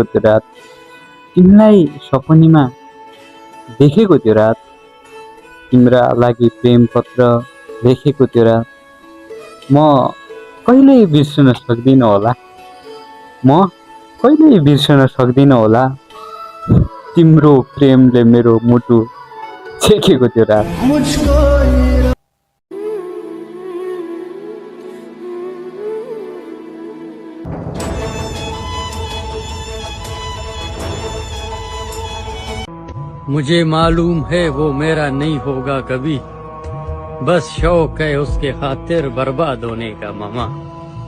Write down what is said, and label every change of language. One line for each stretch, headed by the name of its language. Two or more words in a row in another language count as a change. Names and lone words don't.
Nepali: त्यो रात, तिमीलाई सपनीमा देखेको त्यो रात, तिम्रा लागि प्रेम पत्र लेखेको त्यो रात, म कहिल्यै बिर्सन सक्दिनँ होला, म कहिल्यै बिर्सन सक्दिनँ होला तिम्रो प्रेमले मेरो मुटु छेकेको त्यो रात।
Hindi: मुझे मालूम है वो मेरा नहीं होगा कभी, बस शौक है उसके खातिर बर्बाद होने का मामा।